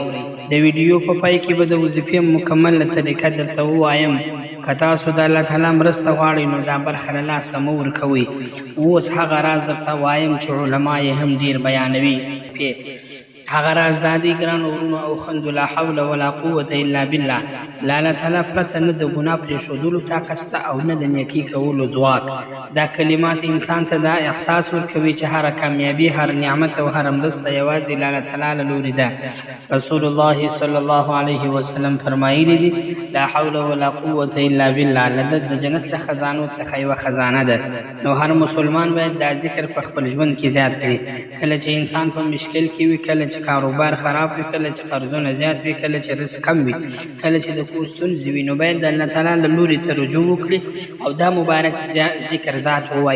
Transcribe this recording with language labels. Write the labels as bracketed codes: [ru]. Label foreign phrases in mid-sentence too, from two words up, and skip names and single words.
[ps] د ویډیو په پای کې به د وظیفې مکمله طریقه درته ووایم. که تاسو د الله تعالی مرسته غواړئ نو دا برخه له لاسه مه ورکوئ. اوس هغه راز درته وایم چې علما یې هم ډېر بیانوي. هغه راز دا دی ګرانو وروڼو او خویندو، [ar] لا حول ولا قوة الا بالله. [ps] له الله تعالی پرته نه د ګناه پرېښودلو طاقت شته او نه د نیکي کولو ځواک. دا کلمات انسان ته دا احساس ورکوي چې هره کامیابي، هر نعمت او هر مرسته یوازې له الله تعالی له لورې ده. رسول الله [ar] صلی الله علیه وسلم [ps] فرمایلي دي: [ar] لا حول ولا قوة الا بالله. [ps] د جنت له خزانو څخه یوه خزانه ده. نو هر مسلمان باید دا ذکر په خپل ژوند کې زیات کړي. کله چې انسان په مشکل کې وي، کله چې کاروبار خراب وي، کله چې قرضونه زیات وي، کله چې رزق کم وي، کله چې د کور ستونزې وي، نو باید د الله تعالی له لورې ته رجوع وکړي او دا مبارک ذکر ذات ووایي.